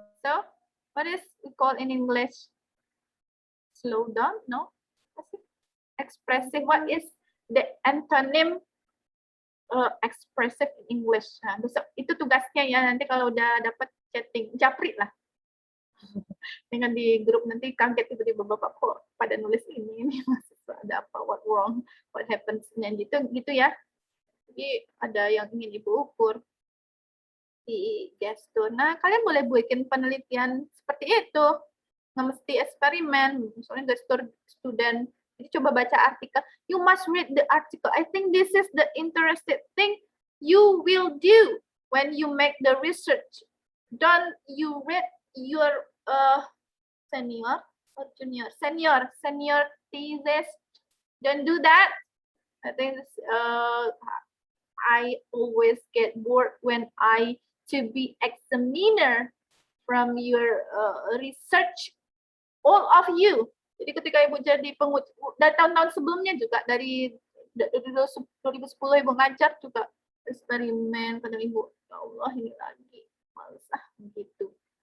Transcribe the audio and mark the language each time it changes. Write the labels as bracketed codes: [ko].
[en] So, what is we call in English? Slow down? No? Expressive. What is the antonym expressive in English? [id] Nah, itu tugasnya ya, nanti kalau udah dapat chatting, japri lah. Dengan di grup nanti kaget tiba-tiba Bapak kok pada nulis ini mahasiswa ada apa, [en] what wrong, what happens, [id] dan gitu ya. Jadi ada yang ingin Ibu ukur di gestur. Nah, kalian boleh bikin penelitian seperti itu. Nggak mesti eksperimen, misalnya gestur student. Jadi coba baca artikel. [en] You must read the article. I think this is the interesting thing you will do when you make the research. Don't you read your senior or junior? Senior thesis. Don't do that. I think I always get bored when I to be examiner from your research, all of you. [id] Jadi ketika Ibu jadi dari tahun-tahun sebelumnya juga, dari 2010 Ibu ngajar juga eksperimen, kadang Ibu, ya Allah ini lagi, males gitu.